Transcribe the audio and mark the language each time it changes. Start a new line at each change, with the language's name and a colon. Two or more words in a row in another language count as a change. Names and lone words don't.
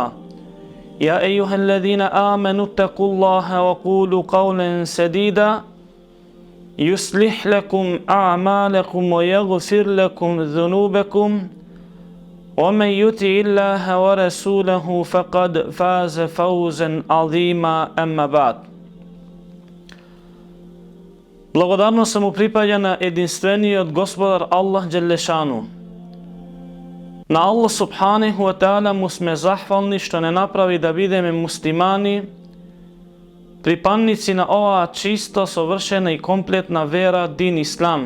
Arabic: يا أيها الذين آمنوا اتقوا الله وقولوا قولا سديدا يصلح لكم أعمالكم ويغفر لكم ذنوبكم ومن يطع الله ورسوله فقد فاز فوزا عظيما. أما بعد.
Macedonian: Благодарност му припаѓа на единствениот Господар
Arabic: الله جل شأنه.
Macedonian: На
Arabic: الله سبحانه وتعالى
Macedonian: му сме захвални што не направи да бидеме муслимани, припанници на оваа чисто, совршена и комплетна вера,
Arabic: دين إسلام.